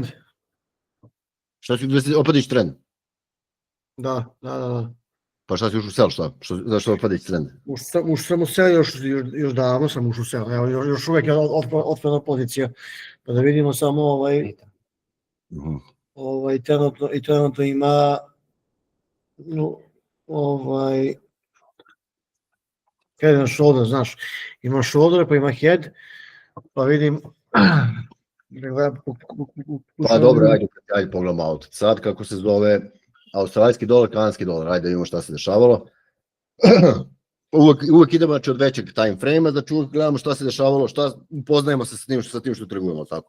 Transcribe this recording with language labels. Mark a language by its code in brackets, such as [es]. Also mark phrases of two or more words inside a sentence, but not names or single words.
[sr] Šta si opet iš trend? Da. Pa šta si ušao u sel, šta? Zašto opadajući trend? Ušao sam u sel još davno sam ušao u sel, evo još uvek je otvorena pozicija, pa da vidimo samo trenutno ima [en] head and shoulder, [sr] znaš, ima shoulder pa ima head, pa vidim Pa dobro, ajde pogledamo auto. Sad kako se zove australijski dolar, kanadski dolar, ajde da vidimo šta se dešavalo. Uvek idemo od većeg [en] time frame- [sr] a, znači uvek gledamo šta se dešavalo, šta upoznajemo se sa tim što trgujemo, tako.